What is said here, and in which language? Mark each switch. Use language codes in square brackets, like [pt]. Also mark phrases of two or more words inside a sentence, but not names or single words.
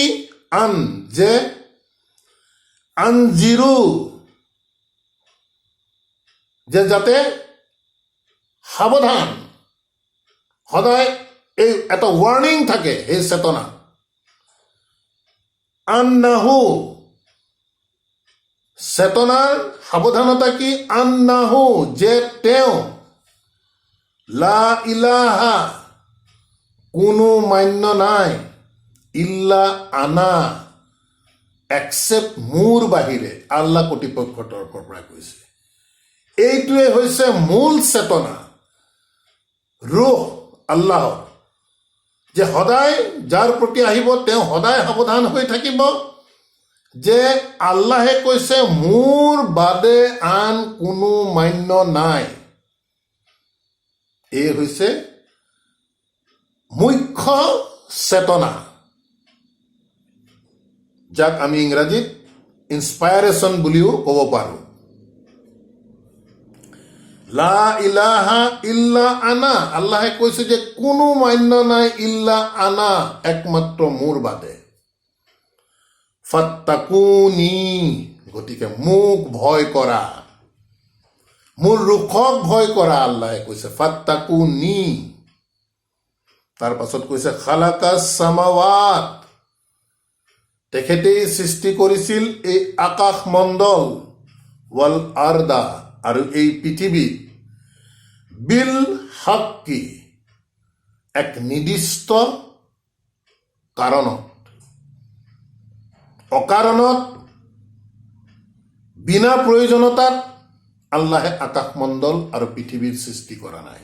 [as] আন, যে আনজিৰো, যে যাতে সাৱধান, সদায় এই এটা ৱাৰ্ণিং থাকে সেই চেতনা। আন্নাহু, চেতনাৰ সাৱধানতা কি? আন্নাহু, যে তেওঁ, [ar] لا إله, [as] কোনো মান্য নাই, [ar] إلا أنا, [as] একচেপ্ট মোৰ বাহিৰে, আল্লাহ কৰ্তৃপক্ষৰ তৰফৰ পৰা কৈছে। এইটোৱে হৈছে মূল চেতনা, ৰুহ আল্লাহৰ, যে সদায় যাৰ প্ৰতি আহিব তেওঁ সদায় সাৱধান হৈ থাকিব, যে আল্লাহে কৈছে মোৰ বাদে আন কোনো মান্য নাই। এই হৈছে মুখ্য চেতনা, যাক আমি ইংৰাজীত ইনস্পাইৰেশ্যন বুলিও ক'ব পাৰোঁ। [ar] لا إله إلا أنا, [as] আল্লাহে কৈছে যে কোনো মান্য নাই [ar] إلا أنا, [as] একমাত্ৰ মোৰ বাদে। ফাত্তাকুনি, গতিকে মোক ভয় কৰা, মোৰ ৰুখক ভয় কৰা, আল্লাহে কৈছে ফাত্তাকুনি। তাৰ পাছত কৈছে [ar] خلق السماوات, [as] তেখেতেই সৃষ্টি কৰিছিল এই আকাশ মণ্ডল, [ar] والأرض, [as] আৰু এই পৃথিৱী, [ar] بالحق, [as] এক নিৰ্দিষ্ট কাৰণত, অকাৰণত, বিনা প্ৰয়োজনতাত আল্লাহে আকাশমণ্ডল আৰু পৃথিৱীৰ সৃষ্টি কৰা নাই।